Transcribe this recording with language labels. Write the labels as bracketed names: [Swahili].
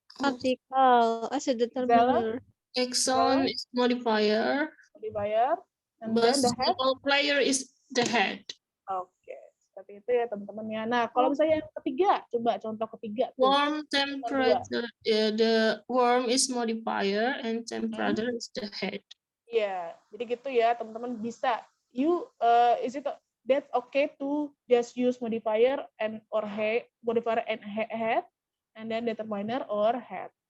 [English] Article as a determiner. Excellent is modifier. And then the head. Basketball player is the head. [Indonesian] Oke, seperti itu ya teman-teman ya. Nah, kalau misalnya yang ketiga, coba contoh ketiga. [English] Warm temperature, the warm is modifier and temperature is the head. [Indonesian] Iya, jadi gitu ya teman-teman bisa. [English] Is it that's okay to just use modifier and head, and then determiner or head.